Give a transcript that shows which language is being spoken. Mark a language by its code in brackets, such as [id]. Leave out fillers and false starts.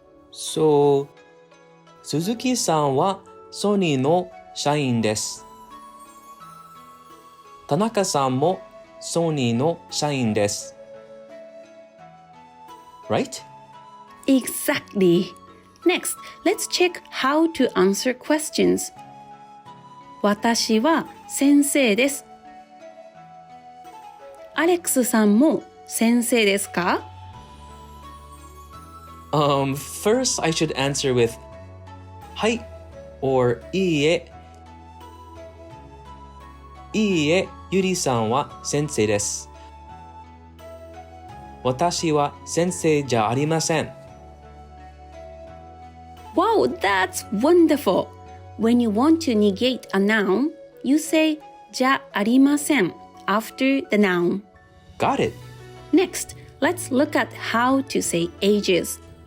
[ja] So, Suzuki-san はソニーの社員です。田中さんもソニーの社員です。 [en] Right? Exactly. Next, let's check how to answer questions. [ja] 私は先生です。アレックスさんも先生ですか？ First I should answer with はい or いいえ。いいえ、ゆりさんは先生です。私は先生じゃありません。 [en] Wow, that's wonderful! When you want to negate a noun, you say じゃありません after the noun. Got it. Next, let's look at how to say ages.